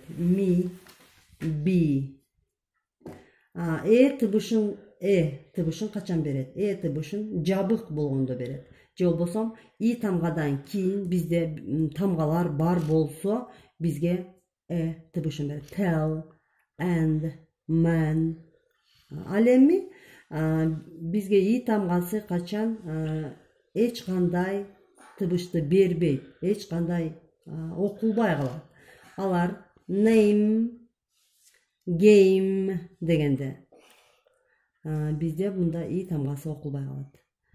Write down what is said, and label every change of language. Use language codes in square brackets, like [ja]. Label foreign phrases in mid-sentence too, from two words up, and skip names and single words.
[ky] Me, B. Табышын качан берет? Табышын жабык болгондо берет. Же болбосо И тамгадан кийин бизде тамгалар бар болсо, бизге табышын берет. [en] Tell, and, man. [ky] Ал эми бизге И тамгасы качан эч кандай табышты бербейт, эч кандай окулбай калат. Алар [en] name, game [ky] дегенде бизде мында И тамгасы окулбай калат.